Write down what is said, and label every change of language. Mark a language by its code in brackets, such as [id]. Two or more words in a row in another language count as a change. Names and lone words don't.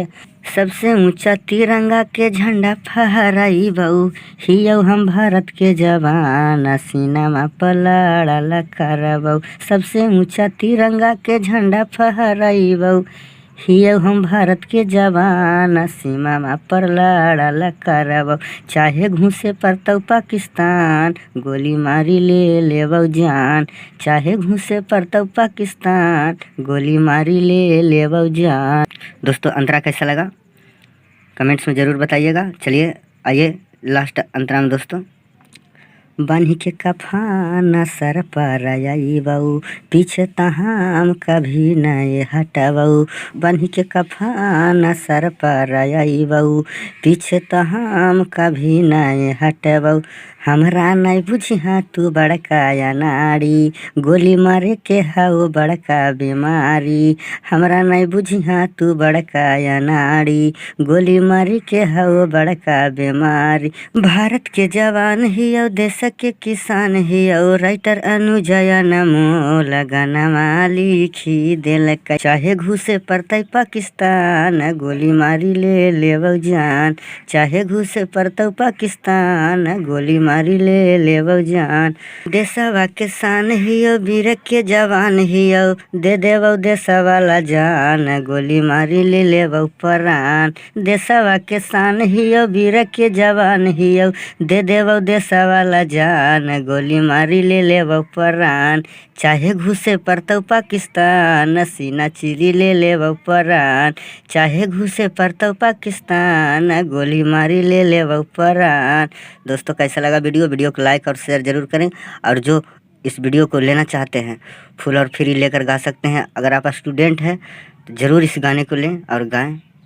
[anp] सबसे ऊंचा तिरंगा के झंडा फहराई बहू, हियौ हम भारत के जवान, सीना में पलड़ल करबऊ। सबसे ऊंचा तिरंगा के झंडा फहराई बहू, हियौ हम भारत के जवान, सीमा में पर लड़ल करबऊ। चाहे घुसे पड़तौ पाकिस्तान, गोली मारी ले लेबौ जान। चाहे घुसे पड़तौ पाकिस्तान, गोली मारी ले लेबौ जान। [hi] दोस्तों, अंतरा कैसा लगा कमेंट्स में ज़रूर बताइएगा। चलिए आइए लास्ट अंतरा में दोस्तों। [anp] बान्ही के कफान सर पर आई बहू, पीछे तहाम कभी नहीं हटबऊ। बान्ही के कफान सर पर आई बहू, पीछे तहाम कभी नहीं हटबऊ। हमरा नहीं बुझिहा तू बड़का या नारी, गोली मारे के हाउ बड़का बीमारी। हमरा नहीं बुझिहा तू बड़का या नारी, गोली मारे के हाउ बड़का बीमारी। भारत के जवान हियौ, देश के किसान हियौ, राइटर अनुजय अनमोल गाना लिखी दिल। चाहे घुसे पड़तै पाकिस्तान, गोली मारी ले लेबौ जान। चाहे घुसे पड़तौ पाकिस्तान, गोली मारी ले लेबौ जान। देशवा के शान हियौ, वीर के जवान हियौ, दे देबौ देशा वाला जान, गोली मारी ले लेबौ परान। देशवा के शान हियौ, वीर के जवान हियौ, दे देबौ देशा वाला जान, गोली मारी ले लेबौ परान। चाहे घुसे पड़तौ पाकिस्तान, सीना चीरी ले लेबौ परान। चाहे घुसे पड़तौ पाकिस्तान, गोली मारी ले लेबौ परान। [hi] दोस्तों, कैसा लगा वीडियो को लाइक और शेयर ज़रूर करें। और जो इस वीडियो को लेना चाहते हैं, फुल और फ्री लेकर गा सकते हैं। अगर आप स्टूडेंट हैं तो ज़रूर इस गाने को लें और गाएं।